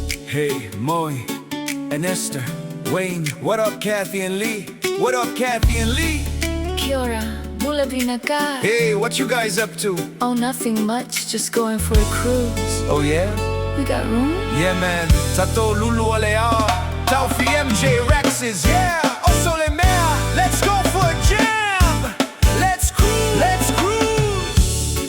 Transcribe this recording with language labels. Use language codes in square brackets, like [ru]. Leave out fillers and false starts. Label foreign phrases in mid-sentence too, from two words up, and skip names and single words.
[en] Hey, Moi and Esther, Wayne, what up, Kathy and Lee? What up, Kathy and Lee? [mi] Kia ora, mula binaka. [en] Hey, what you guys up to? Oh, nothing much, just going for a cruise. Oh yeah? We got room? Yeah, man. Tato Lulu Ole Aoa, Taufi MJ Rexes, yeah. Osole Mea, let's go for a jam. Let's cruise, let's cruise.